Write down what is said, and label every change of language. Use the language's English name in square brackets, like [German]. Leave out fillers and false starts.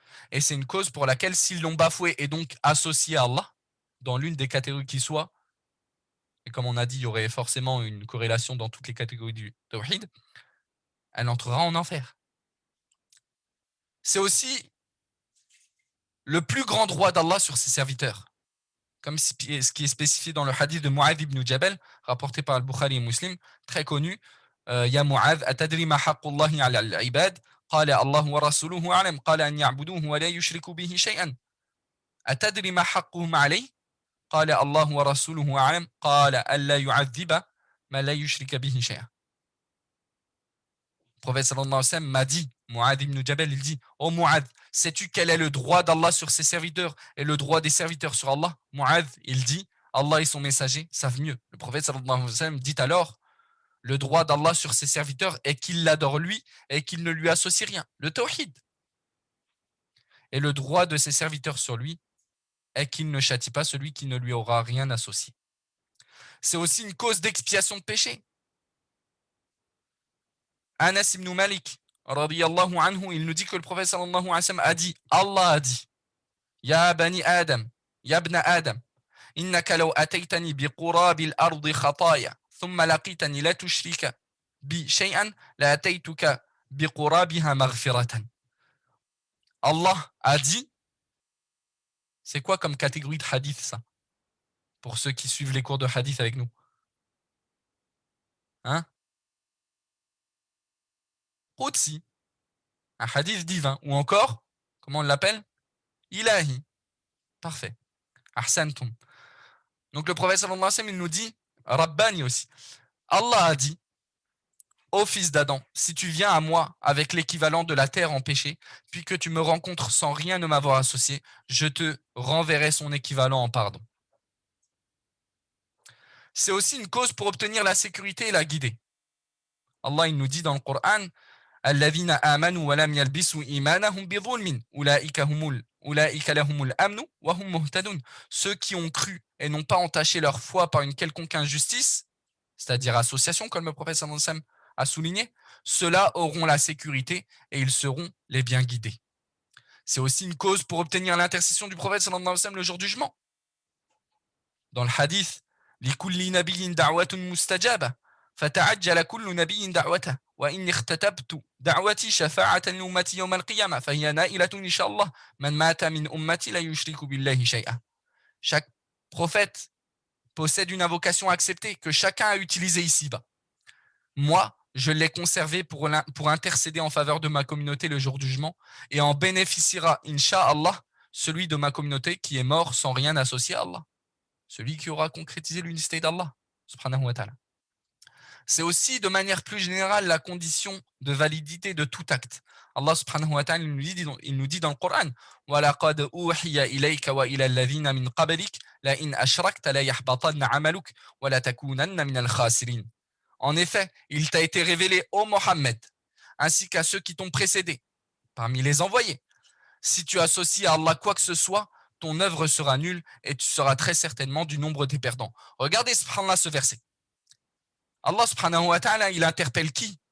[French] Et c'est une cause pour laquelle s'ils l'ont bafoué et donc associé à Allah dans l'une des catégories qui soit, et comme on a dit, il y aurait forcément une corrélation dans toutes les catégories du tawhid, elle entrera en enfer. C'est aussi le plus grand droit d'Allah sur ses serviteurs, comme ce qui est spécifié dans le hadith de Mu'adh ibn Jabal, rapporté par Al-Bukhari et Muslim, très connu. [Arabic] Ya Mu'adh, atadri ma haqqullahi ala al-ibad? قال الله ورسوله أعلم قال أن يعبدوه ولا يشركوا به شيئا أتدري ما حقهم عليه قال الله ورسوله أعلم قال ألا يعذب ما لا يشرك به شيئا. [French] Le prophète sallallahu alayhi wa sallam m'a dit, Mu'adh ibn Jabal, il dit oh Mu'adh, sais-tu quel est le droit d'Allah sur ses serviteurs et le droit des serviteurs sur Allah? Mu'adh, il dit Allah et son messager savent mieux. Le prophète sallallahu alayhi wa sallam dit alors le droit d'Allah sur ses serviteurs est qu'il l'adore lui et qu'il ne lui associe rien. Le tawhid. Et le droit de ses serviteurs sur lui est qu'il ne châtie pas celui qui ne lui aura rien associé. C'est aussi une cause d'expiation de péché. Anas ibn Malik, radiyallahu anhu, il nous dit que le prophète sallallahu alayhi wa sallam a dit, Allah a dit, [Arabic] Ya bani Adam, Ya ibn Adam, innaka law ataytani bi qurabil ardi khataya. ثم لقيتني لا تشرك بي شيئا لأتيتك بقرابها مغفرة. [French] Allah a dit, c'est quoi comme catégorie de hadith ça? Pour ceux qui suivent les cours de hadith avec nous. Hein? Qudsi, un hadith divin. Ou encore, comment on l'appelle? ilahi. Parfait. [Arabic] Ahsantum. [French] Donc le prophète sallallahu alayhi wa sallam, il nous dit, Rabbani aussi. Allah a dit, ô fils d'Adam, si tu viens à moi avec l'équivalent de la terre en péché, puis que tu me rencontres sans rien ne m'avoir associé, je te renverrai son équivalent en pardon. C'est aussi une cause pour obtenir la sécurité et la guider. Allah il nous dit dans le Coran, [Arabic] الذين آمنوا ولم يلبسوا إيمانهم بظلم أولئك لهم الأمن وهم مهتدون. [French] Ceux qui ont cru et n'ont pas entaché leur foi par une quelconque injustice, c'est-à-dire association, comme le prophète sallallahu alayhi wa sallam a souligné, ceux-là auront la sécurité et ils seront les bien guidés. C'est aussi une cause pour obtenir l'intercession du prophète sallallahu alayhi wa sallam le jour du jugement. Dans le hadith, [Arabic] لكل نبي دعوة مستجابة فتعجل كل نبي دعوته وإني اختتبت دعوتي شفاعة لأمتي يوم القيامة فهي نائلة إن شاء الله من مات من أمتي لا يشرك بالله شيئا. [French] Chaque prophète possède une invocation acceptée que chacun a utilisée ici-bas. Moi, je l'ai conservée pour intercéder en faveur de ma communauté le jour du jugement et en bénéficiera, Inch'Allah, celui de ma communauté qui est mort sans rien associer à Allah. Celui qui aura concrétisé l'unicité d'Allah, subhanahu wa ta'ala. C'est aussi de manière plus générale la condition de validité de tout acte. Allah subhanahu wa ta'ala il nous dit dans le Coran [Arabic] وَلَقَدْ أُوحِيَ إِلَيْكَ وَإِلَى الَّذِينَ مِنْ قَبْلِكَ لَإِنْ أَشْرَكْتَ لَيَحْبَطَنَّ عَمَلُكَ وَلَتَكُونَنَّ مِنَ الْخَاسِرِينَ. [French] En effet, il t'a été révélé, ô Mohammed, ainsi qu'à ceux qui t'ont précédé, parmi les envoyés. Si tu associes à Allah quoi que ce soit, ton œuvre sera nulle et tu seras très certainement du nombre des perdants. Regardez subhanallah ce verset. Allah subhanahu wa ta'ala, il interpelle qui?